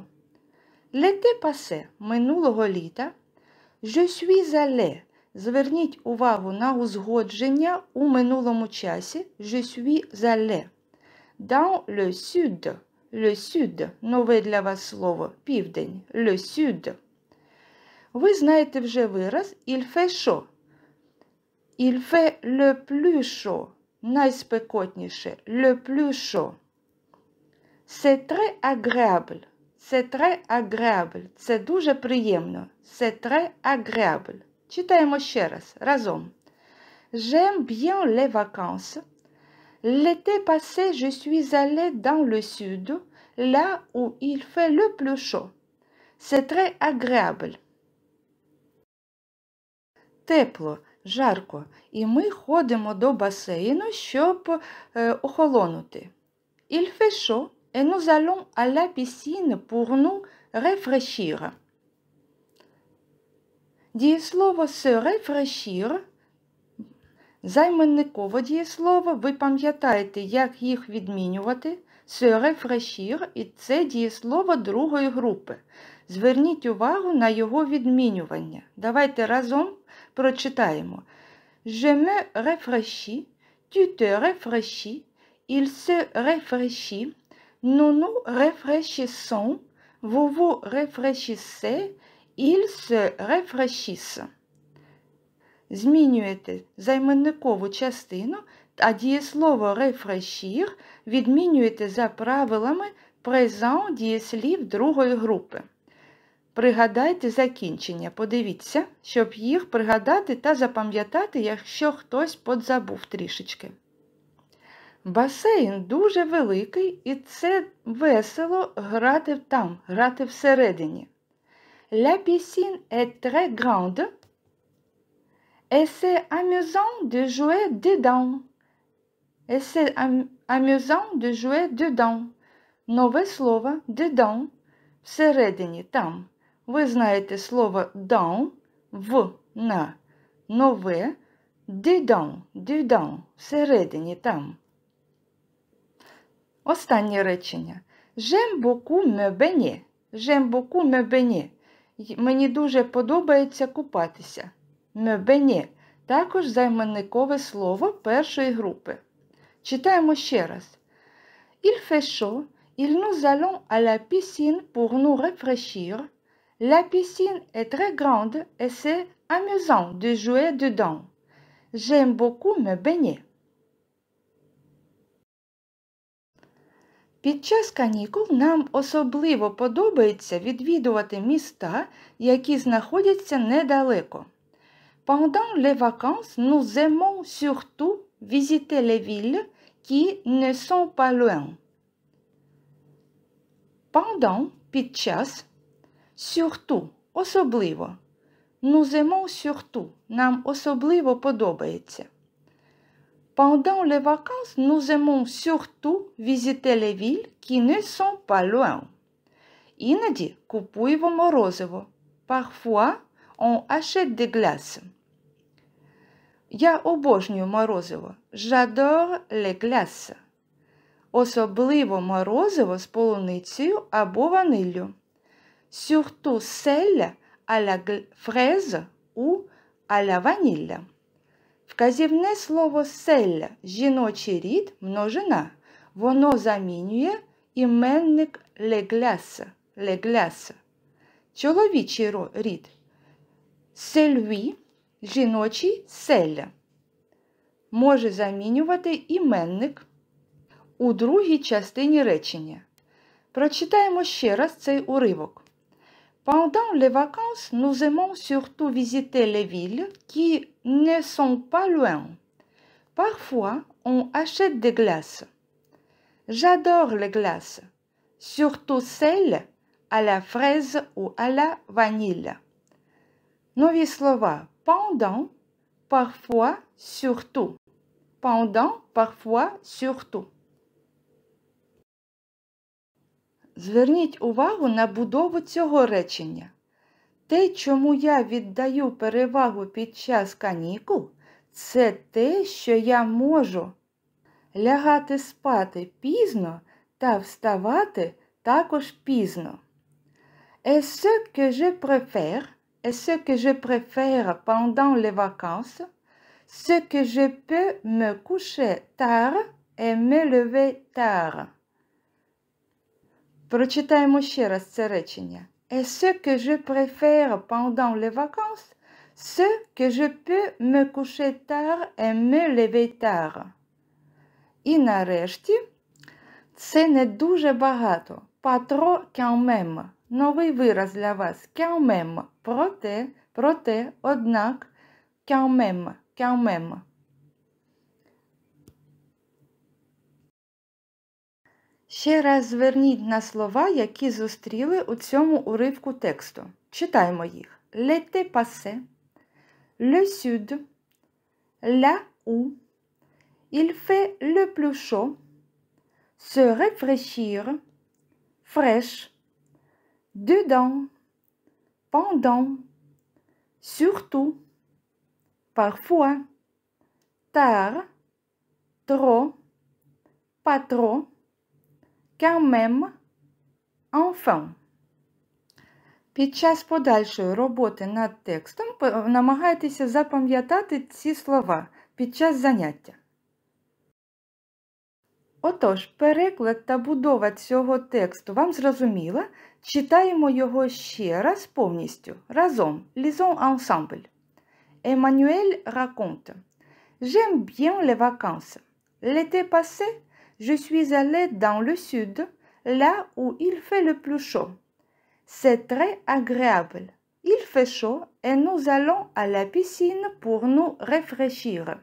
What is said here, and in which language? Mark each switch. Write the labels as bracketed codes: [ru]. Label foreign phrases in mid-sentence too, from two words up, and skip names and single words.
[fr] L'été passé, [uk] минулого літа. [fr] Je suis allée. [uk] Зверніть увагу на узгодження у минулому часі. [fr] Je suis allée. Dans le sud. Le sud. [uk] Нове для вас слово. Південь. [fr] Le sud. [uk] Ви знаєте вже вираз [fr] il fait chaud. Il fait le plus chaud. Найспекотніше. Le plus chaud. C'est très agréable. C'est très agréable. [uk] Це дуже приємно. [fr] C'est très agréable. [uk] Читаємо ще раз, разом. [fr] J'aime bien les vacances. L'été passé, je suis allée dans le sud, là où il fait le plus chaud. C'est très agréable. [uk] Тепло, жарко, і ми ходимо до басейну, щоб охолонути. [fr] Il fait chaud, et nous allons à la piscine pour nous réfléchir. [uk] Дієслово [fr] se réfléchir, [uk] займенникове дієслово, ви пам'ятаєте, як їх відмінювати. [fr] Se réfléchir, [uk] і це дієслово другої групи. Зверніть увагу на його відмінювання. Давайте разом прочитаємо. [fr] Je me réfléchis, tu te réfléchis, il se réfléchit, Nous nous réfléchissons, vous vous réfléchissez, ils se réfléchissent. [uk] Змінюєте займенникову частину, а дієслово réfléchir відмінюєте за правилами présent дієслів другої групи. Пригадайте закінчення, подивіться, щоб їх пригадати та запам'ятати, якщо хтось подзабув трішечки. Басейн дуже великий і це весело грати там, грати всередині. [fr] La piscine est très grande et c'est amusant de jouer dedans. Et c'est amusant de jouer dedans. [uk] Нове слово dedans, всередині, там. Ви знаєте слово dans, в, на, нове, dedans, всередині, там. Останнє речення. [fr] J'aime beaucoup me baigner. J'aime beaucoup me baigner. [uk] Мені дуже подобається купатися. [fr] Me baigner. [uk] Також займенникове слово першої групи. Читаємо ще раз. [fr] Il fait chaud. Et nous allons à la piscine pour nous réfléchir. La piscine est très grande et c'est amusant de jouer dedans. J'aime beaucoup me baigner. [uk] Під час канікул нам особливо подобається відвідувати міста, які знаходяться недалеко. [fr] Pendant les vacances, nous aimons surtout visiter les villes qui ne sont pas loin. Pendant, [uk] під час, surtout, особливо. [fr] Nous aimons surtout, [uk] нам особливо подобається. [fr] Pendant les vacances, nous aimons surtout visiter les villes qui ne sont pas loin. [uk] Іноді купуємо морозиво. [fr] Parfois, on achète des glaces. [uk] Я обожнюю морозиво. [fr] J'adore les glaces. [uk] Особливо морозиво з полуницею або ваниллю. [fr] Surtout celle à la fraise ou à la vanille. [uk] Вказівне слово celle, жіночий рід, множина. Воно замінює іменник [fr] les glaces. [uk] Чоловічий рід. Celui, жіночий celle. Може замінювати іменник у другій частині речення. Прочитаємо ще раз цей уривок. [fr] Pendant les vacances, nous aimons surtout visiter les villes qui ne sont pas loin. Parfois, on achète des glaces. J'adore les glaces, surtout celles à la fraise ou à la vanille. [uk] Нові слова [fr] pendant, parfois, surtout. Pendant, parfois, surtout. [uk] Зверніть увагу на будову цього речення. Те, чому я віддаю перевагу під час канікул, це те, що я можу лягати спати пізно та вставати також пізно. [fr] Et ce que je préfère pendant les vacances, ce que je peux me coucher tard et me lever tard. [uk] Прочитаємо ще раз це речення. [fr] Et ce que je préfère pendant les vacances, ce que je peux me coucher tard et me lever tard. [uk] І нарешті, це не дуже багато. [fr] Pas trop quand même. [uk] Новий вираз для вас. [fr] Quand même. [uk] Проте, однак. [fr] Quand même. [uk] Ще раз зверніть на слова, які зустріли у цьому уривку тексту. Читаємо їх. [fr] L'été passé, le sud, là où, il fait le plus chaud, se réfléchir, fraîche, dedans, pendant, surtout, parfois, tard, trop, pas trop, quand même, enfin. [uk] Під час подальшої роботи над текстом намагайтеся запам'ятати ці слова під час заняття. Отож, переклад та будова цього тексту вам зрозуміла? Читаємо його ще раз повністю. Разом. [fr] Lisons ensemble. Emmanuel raconte. J'aime bien les vacances. L'été passé, je suis allée dans le sud, là où il fait le plus chaud. C'est très agréable. Il fait chaud et nous allons à la piscine pour nous rafraîchir.